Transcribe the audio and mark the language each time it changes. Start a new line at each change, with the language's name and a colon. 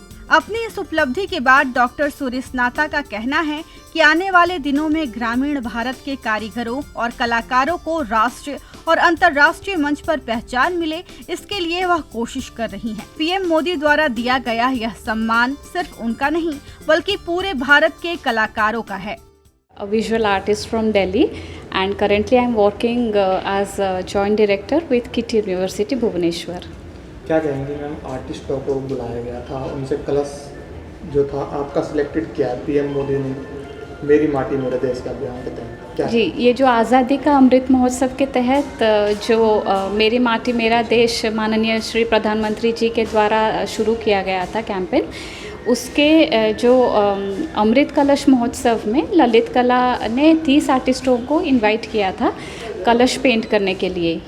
Hindi: अपनी इस उपलब्धि के बाद डॉक्टर सुरिस्नाता का कहना है कि आने वाले दिनों में ग्रामीण भारत के कारीगरों और कलाकारों को राष्ट्रीय और अंतर्राष्ट्रीय मंच पर पहचान मिले, इसके लिए वह कोशिश कर रही हैं। पीएम मोदी द्वारा दिया गया यह सम्मान सिर्फ उनका नहीं बल्कि पूरे भारत के कलाकारों का है।
English: A visual artist from Delhi and currently I am working as a joint director with KIT University Bhubaneswar.
Hindi: क्या कहेंगे मैम, आर्टिस्टों को बुलाया गया था, उनसे कलश जो था आपका सिलेक्टेड किया पीएम मोदी ने मेरी माटी मेरा देश का अभियान के तहत क्या? जी, ये जो आज़ादी का अमृत महोत्सव के तहत जो मेरी माटी मेरा देश माननीय श्री प्रधानमंत्री जी के द्वारा शुरू किया गया था कैंपेन, उसके जो अमृत कलश महोत्सव में ललित कला ने 30 आर्टिस्टों को इनवाइट किया था कलश पेंट करने के लिए।